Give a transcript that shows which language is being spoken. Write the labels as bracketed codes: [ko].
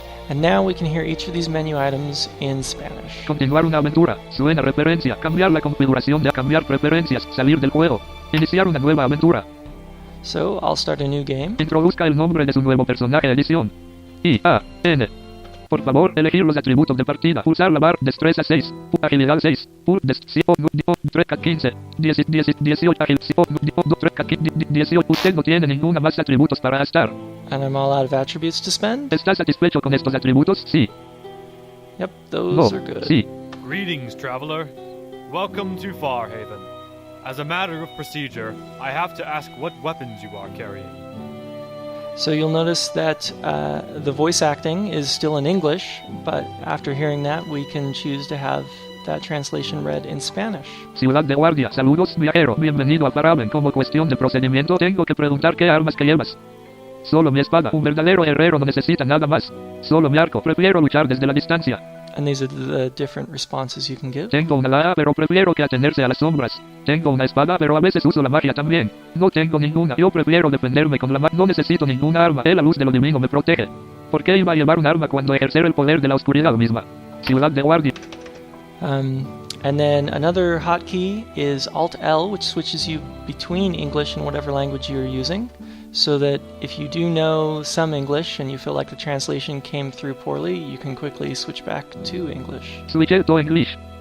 [en] And now we can hear each of these menu items in Spanish. [es] Continuar una aventura. Suena referencia. Cambiar la configuración de cambiar preferencias. Salir del juego. Iniciar una nueva aventura. [en] So I'll start a new game. [es] Introduzca el nombre de su nuevo personaje edición. I-A-N. Por favor, elegir los atributos de partida. Pulsar la barra. Destreza 6. Agilidad 6. 15. 18. 18. Usted no tiene ninguna más atributos para gastar. [en] And I'm all out of attributes to spend. [es] ¿Está satisfecho con estos atributos? Sí. [en] Yep, those are good. [es] Sí. [en] Greetings, traveler. Welcome to Farhaven. As a matter of procedure, I have to ask what weapons you are carrying. So you'll notice that the voice acting is still in English, but after hearing that, we can choose to have that translation read in Spanish. [es] Ciudad de Guardia. Saludos, viajero. Bienvenido a Farhaven. Como cuestión de procedimiento, tengo que preguntar qué armas que llevas. Solo mi espada. Un verdadero herrero no necesita nada más. Solo mi arco. Prefiero luchar desde la distancia. [en] And these are the different responses you can give. [es] Tengo una daga, pero prefiero que atenerse a las sombras. Tengo una espada, pero a veces uso la magia también. No tengo ninguna. Yo prefiero defenderme con la magia. No necesito ninguna arma. La luz de lo divino me protege. ¿Por qué iba a llevar un arma cuando ejercer el poder de la oscuridad misma? Ciudad de Guardia. [en] And then another hotkey is Alt-L, which switches you between English and whatever language you're using, so that if you do know some English and you feel like the translation came through poorly, you can quickly switch back to English. Switch to English.